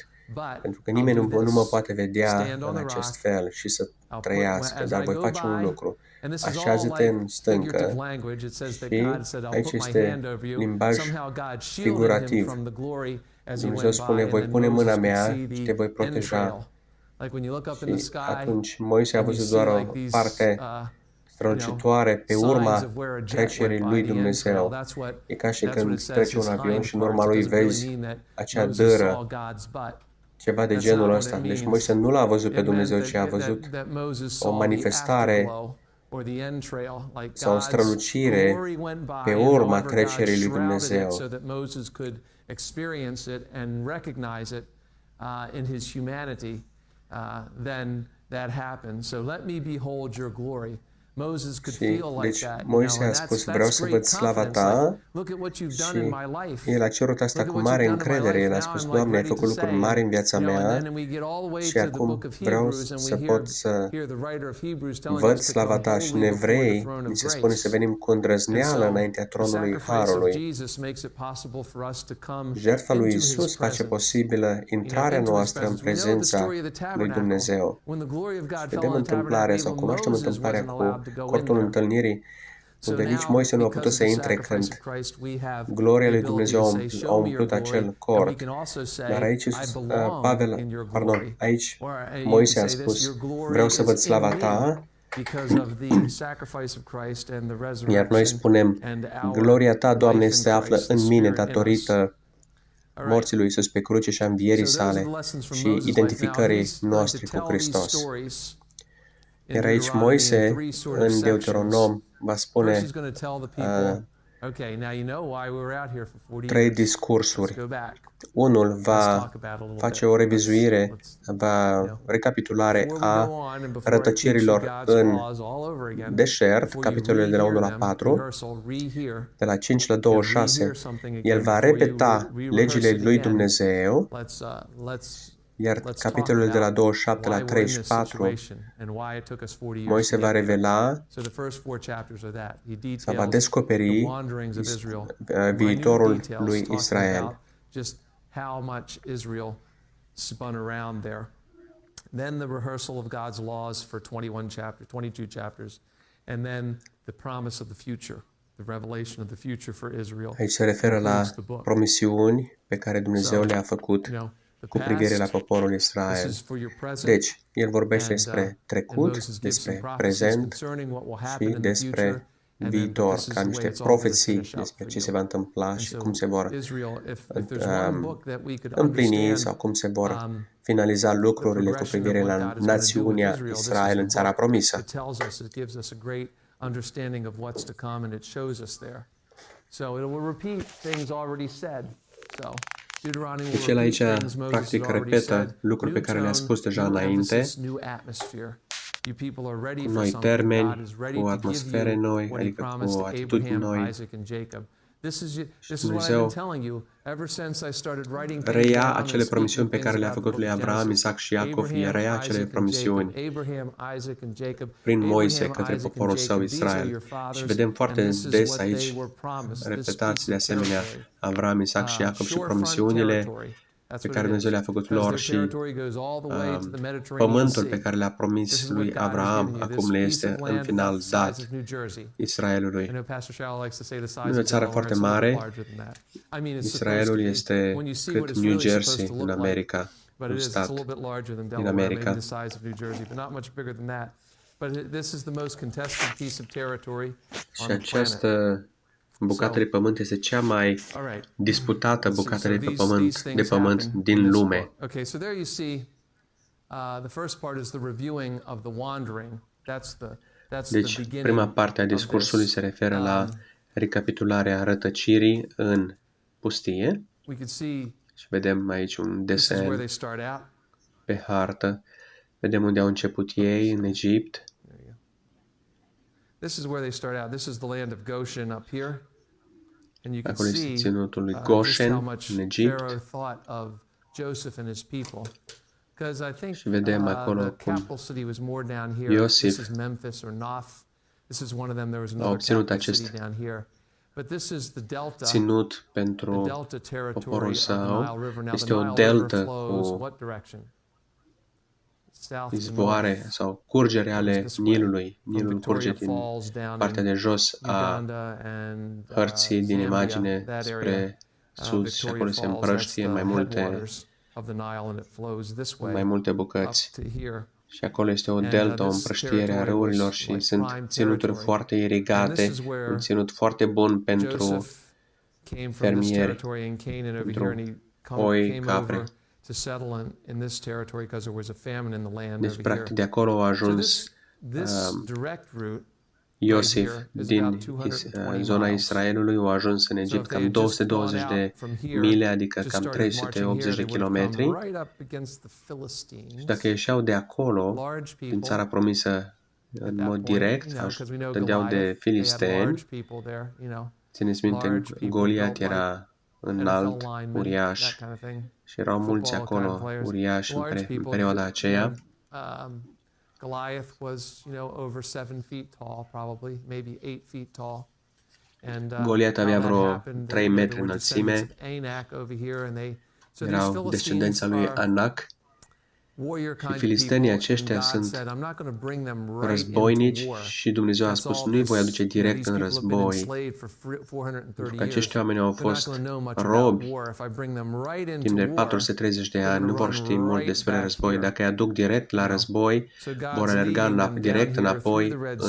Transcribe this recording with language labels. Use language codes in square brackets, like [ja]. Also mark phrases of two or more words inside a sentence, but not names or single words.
[ro] Pentru că nimeni nu mă poate vedea în acest fel și să trăiască, dar voi face un lucru. Așează-te în stâncă și aici este limbaj figurativ. Dumnezeu spune, voi pune mâna mea și te voi proteja [en] Like when you look up in the [ro] Și [en] sky [ro] atunci Moise a [en] and you [ro] văzut [en] see [ro] doar [en] like [ro] o [en] these, [ro] parte strălucitoare pe [en] signs [ro] urma [en] of where a jet [ro] trecerii [en] went [ro] lui [en] by the entrail. [ro] Dumnezeu. E ca și [en] That's what it [ro] când [en] says, [ro] trece un [en] his [ro] avion [en] hind [ro] și în urma [en] parts. It [ro] lui [en] doesn't really [ro] vezi [en] mean that [ro] acea [en] Moses saw [ro] dâră, [en] God's butt. [ro] ceva de [en] That's [ro] genul [en] not what [ro] ăsta. [en] it [ro] Deci [en] means. [ro] Moise nu l-a văzut pe [en] It meant [ro] Dumnezeu, ci a văzut [en] that Moses [ro] o [en] saw the [ro] manifestare [en] afterglow or the entrail, like [ro] sau o [en] God's [ro] strălucire [en] glory went by, [ro] pe [en] and [ro] urma [en] however God [ro] trecerii lui [en] shrouded it [ro] Dumnezeu. [en] so that Moses could experience it and recognize it in his humanity. Then that happened. So let me behold your glory. Moses could feel like [ro] deci [en] that, [ro] Moise a [en] and [ro] spus, [en] that's [ro] vreau să văd [en] great [ro] slava [en] confidence. [ro] ta, [en] Like, look at what you've done in [ro] și [en] my life. [ro] el a cerut asta [en] Look at [ro] cu [en] what [ro] mare [en] you've done in my [ro] încredere. [en] life. [ro] El a [en] Now [ro] spus, [en] I'm like [ro] Doamne, ai [en] ready to [ro] făcut lucruri [en] say, [ro] mari în viața [en] and [ro] mea [en] then we get all the way [ro] și [en] to the [ro] acum [en] book of [ro] vreau [en] Hebrews, and [ro] să [en] we [ro] pot să [en] hear the writer of Hebrews telling [ro] văd [en] us to [ro] slava [en] come [ro] ta. Și în [en] boldly before the [ro] Evrei [en] throne [ro] ni [en] of [ro] se spune să [en] grace. [ro] venim cu îndrăzneală înaintea [en] The [ro] tronului [en] sacrifice of [ro] Harului. [en] Jesus makes it possible for us to come [ro] Jertfa lui [en] into his [ro] Isus face [en] presence. [ro] posibilă intrarea [en] Into his [ro] noastră în [en] presence. We know the [ro] prezența [en] story of the [ro] lui [en] tabernacle. [ro] Dumnezeu. [en] When the glory of God fell [ro] Vedem [en] on the tabernacle, [ro] întâmplarea sau [en] even [ro] cunoaștem [en] Moses [ro] întâmplarea [en] wasn't [ro] cu [en] allowed to go in [ro] cortul [en] there. [ro] întâlnirii, [en] So [ro] unde nici [en] now, [ro] Moise nu a [en] because [ro] putut [en] of [ro] să [en] the [ro] intre [en] sacrifice of [ro] când [en] Christ, we have [ro] gloria [en] the [ro] lui [en] ability [ro] Dumnezeu [en] to say, [ro] a [en] show me your [ro] umplut [en] glory, [ro] acel [en] and we [ro] cort. [en] can also [ro] Dar [en] say, [ro] aici, [en] I belong [ro] Pavel, [en] in your [ro] pardon, [en] glory. [ro] aici [en] Or you [ro] Moise [en] can [ro] a [en] say this, [ro] spus, [en] your glory [ro] vreau să văd [en] is [ro] slava [en] in me [ro] ta, [en] because of the sacrifice of Christ and the [ro] iar noi [en] resurrection [ro] spunem, [en] and our [ro] gloria ta, Doamne, [en] life in [ro] se află [en] Christ, the [ro] în mine [en] Spirit in us. [ro] datorită [en] All right. [ro] morții lui Isus pe cruce și a învierii [en] So those are [ro] sale [en] the lessons from [ro] și [en] Moses' life. Now [ro] identificării [en] he's going [ro] noastre [en] to [ro] cu [en] tell these [ro] Hristos. [en] stories in [ro] Iar aici [en] Deuteronomy in [ro] Moise, [en] three sort of [ro] în [en] sections. [ro] Deuteronom, va [en] First, [ro] spune [en] he's going to tell the people, okay, now you know why we were out here for 40 [ro] trei [en] years. Let's [ro] discursuri. [en] go back. [ro] Unul [en] Let's [ro] va [en] talk about it a little [ro] face [en] bit. [ro] o revizuire, va [en] know, [ro] recapitulare [en] Before we [ro] a [en] go on and before I teach you [ro] rătăcirilor [en] God's [ro] în [en] laws all over again, [ro] deșert, [en] before you [ro] capitolele de la 1 [en] rehear [ro] la [en] them, [ro] 4, [en] rehearsal, rehear, [ro] de la 5 la [en] and [ro] 26, [en] rehear something [ro] el [en] again [ro] va [en] before you [ro] repeta [en] re-rehearse [ro] legile [en] it [ro] lui [en] again. [ro] Dumnezeu, iar [en] Let's [ro] capitolele [en] talk [ro] de la [en] about [ro] 27 la [en] why we're in this 34, situation and why it took us 40 years [ro] Moise [en] to [ro] va [en] get here. revela So the first 4 chapters are that. He [ro] sau va [en] details [ro] descoperi [en] the wanderings of Israel, minute [ro] viitorul [en] details [ro] lui [en] talking [ro] Israel. [en] about just how much Israel spun around there. Then the rehearsal of God's laws for 22 chapters, and then the promise of the future, the revelation of the future for Israel. [ro] Aici se referă la [en] concludes the book. [ro] promisiuni pe care Dumnezeu le-a făcut [en] You know, the [ro] cu privire la [en] past, [ro] poporul [en] this [ro] Israel. [en] is for your present. [ro] Deci, el vorbește [en] And [ro] despre trecut, [en] Moses gives some [ro] despre [en] prophecies [ro] prezent [en] concerning what will [ro] și [en] happen in the future. [ro] despre [en] And then, but [ro] viitor, [en] this is [ro] ca [en] the way [ro] niște [en] it's all going to [ro] profeții [en] finish up [ro] despre [en] for [ro] ce [en] you. [ro] se va întâmpla [en] And [ro] și [en] so [ro] cum se vor [en] Israel, if there's one book that we could [ro] împlini sau [en] understand, [ro] cum se vor finaliza lucrurile cu privire la națiunea Israel în țara promisă. [en] it tells us, it gives us a great understanding of what's to come, and it shows us there. So it will repeat things already said. So Deuteronomy will [ro] Deci el [en] repeat [ro] aici [en] things Moses [ro] practic [en] had already [ro] repetă [en] said. [ro] lucruri pe [en] New [ro] care le-a [en] tone, [ro] spus deja [en] new [ro] înainte, [en] emphasis, new atmosphere. You people are ready [ro] cu [en] for [ro] noi [en] something. God [ro] termeni, [en] is ready [ro] cu [en] to give [ro] atmosfere [en] you [ro] noi, [en] what He [ro] adică [en] promised [ro] cu [en] to [ro] atitudini [en] Abraham, [ro] noi. [en] Isaac, and Jacob. This is what I've [ro] Dumnezeu [en] been telling you ever since I started writing things [ro] reia [en] down and [ro] acele [en] speaking [ro] promisiuni pe [en] things [ro] care le-a [en] about the [ro] făcut [en] book [ro] lui [en] of [ro] Abraham, [en] Genesis. [ro] Isaac și Iacov, [en] Abraham, [ro] reia acele [en] Isaac, and [ro] promisiuni [en] Jacob. Abraham, Isaac, and Jacob. [ro] prin Moise [en] Abraham, [ro] către [en] Isaac, [ro] poporul [en] and [ro] său [en] Jacob. These are [ro] Israel. [en] your [ro] Și [en] fathers, [ro] vedem [en] and [ro] foarte [en] this is [ro] des [en] what [ro] aici [en] they were promised. This [ro] repetați de [en] speaks of [ro] asemenea [en] territory. [ro] Avram, Isaac și Iacov și [en] Shorefront [ro] promisiunile [en] territory. That's [ro] pe [en] what [ro] care [en] it [ro] Dumnezeu [en] is. [ro] le-a făcut [en] Because [ro] lor [en] their [ro] și [en] territory goes all the way to the Mediterranean [ro] pământul [en] Sea. [ro] pe care le-a [en] This [ro] promis [en] is [ro] lui [en] what God has [ro] Abraham [en] given you, this [ro] acum le [en] piece [ro] este [en] of [ro] în [en] land about [ro] final [en] the size [ro] dat [en] of New Jersey. I [ro] Israelului. [en] know Pastor Shallow likes to say the size [ro] Nu e o [en] of [ro] țară [en] Delaware. [ro] foarte [en] It's a little [ro] mare. [en] larger than that. I mean, it's supposed to [ro] Israelul [en] be. [ro] este [en] When you see what [ro] cât [en] it's [ro] New [en] really [ro] Jersey [en] supposed to [ro] în [en] look like, [ro] America, [en] but [ro] un [en] it is. It's [ro] stat [en] a little bit larger than [ro] din [en] Delaware, maybe [ro] America. [en] the size of New Jersey, but not much bigger than that. But this is the most contested piece of territory [ro] Și [en] on the planet. [ro] această bucată de pământ este cea mai disputată bucată de pământ din lume. [en] Okay, so there you see the first part is the reviewing of the wandering. That's the [ro] Deci, [en] beginning. [ro] prima parte a [en] of [ro] discursului [en] this. [ro] se referă la recapitularea rătăcirii în pustie. [en] We could see [ro] Și vedem aici un [en] this is where [ro] desen [en] they start out. [ro] pe hartă. Vedem unde au început ei, în Egipt. [en] There you go. This is where they start out. This is the land of Goshen up here. And you can [ro] Acolo este [en] see [ro] ținutul lui [en] just how [ro] Goshen, [en] much [ro] în Egipt. [en] Pharaoh thought of Joseph and his people. Because I think [ro] Și vedem acolo [en] the [ro] cum [en] capital city was more down here. [ro] Iosif [en] This is Memphis or Nof. This is one of them. There was [ro] a [en] another [ro] obținut [en] capital [ro] acest [en] city down here. But this is the delta. [ro] ținut [en] The [ro] pentru [en] delta territory [ro] poporul [en] of the [ro] său. [en] Nile River. Now [ro] Este [en] the [ro] o [en] Nile River [ro] deltă [en] flows [ro] cu [en] what direction? South to [ro] izvoare [en] north. [ro] sau curgere ale [en] This way. [ro] Nilului. [en] From [ro] Nilul curge [en] Victoria [ro] din [en] Falls down [ro] partea [en] in [ro] de jos a [en] Uganda and [ro] hărții din [en] Zambia, [ro] imagine [en] that area. [ro] spre sud și [en] Victoria [ro] acolo se [en] Falls, [ro] împrăștie [en] that's [ro] mai [en] the [ro] multe [en] headwaters of the Nile and it flows this way [ro] mai multe [en] up [ro] bucăți. [en] to here. [ro] Și acolo este o [en] And [ro] delta, o [en] this [ro] împrăștiere a [en] territory [ro] râurilor [en] was [ro] și [en] like [ro] sunt [en] prime [ro] ținuturi [en] territory. [ro] foarte [en] And [ro] irigate, [en] this is where [ro] un ținut foarte bun pentru [en] Joseph came from this [ro] fermieri, [en] territory in Canaan over [ro] pentru [en] here, and he [ro] oi, [en] came [ro] capre. [en] over to settle in this territory because there was a famine in the land [ro] Deci, [en] over [ro] practic, [en] here. [ro] de acolo a [en] So [ro] ajuns [en] this direct route [ro] Iosif [en] here is [ro] din [en] about 220 [ro] zona [en] miles. [ro] Israelului, a ajuns în [en] So [ro] Egipt [en] if they [ro] cam [en] had just [ro] 220 [en] gone [ro] de [en] out from here, [ro] mile, adică [en] just [ro] cam [en] started marching here, [ro] 380 de [en] they would have come [ro] kilometri. [en] right up against the Philistines. [ro] Și dacă ieșeau de acolo, [en] Large [ro] din [en] people [ro] țara promisă, [en] at [ro] în [en] that [ro] mod [en] point, [ro] direct, [en] because we know [ro] dădeau de [en] Goliath, they had [ro] filisteni. [en] large people there, [ro] Țineți minte, [en] large people [ro] Goliat [en] built [ro] era [en] NFL [ro] înalt, [en] linemen, [ro] uriaș, [en] that kind of thing. [ro] și erau mulți [en] Football kind of [ro] acolo, [en] players. [ro] uriași în [en] Large people. [ro] perioada aceea. [en] Goliath was, over 7 feet tall, probably, maybe 8 feet tall. And [ro] Goliat avea [en] how that [ro] vreo [en] happened, [ro] 3 metri [en] there were [ro] înălțime. [en] descendants of Anak over here, and so these [ro] Erau [en] Philistines [ro] descendența lui [en] are [ro] Anac. [en] warrior kind of [ro] filistenii [en] people, [ro] aceștia [en] and God [ro] sunt [en] said, I'm not going to bring them right [ro] războinici [en] into war. [ro] și Dumnezeu a [en] That's [ro] spus, [en] all [ro] nu-i voi [en] this, [ro] aduce direct [en] these [ro] în [en] people have been [ro] război, [en] enslaved for 430 [ro] pentru că [en] years. [ro] acești oameni au [en] They're not [ro] fost [en] going to know much about [ro] robi [en] war. If I bring them right into [ro] timp de [en] war, [ro] 430 de [en] they're [ro] ani, [en] gonna [ro] nu vor [en] run [ro] ști mult [en] right [ro] despre [en] back [ro] război. [en] here. [ro] Dacă îi aduc direct la război, [en] So God's [ro] vor alerga [en] leading them [ro] direct [en] down here through [ro] înapoi [en] the Red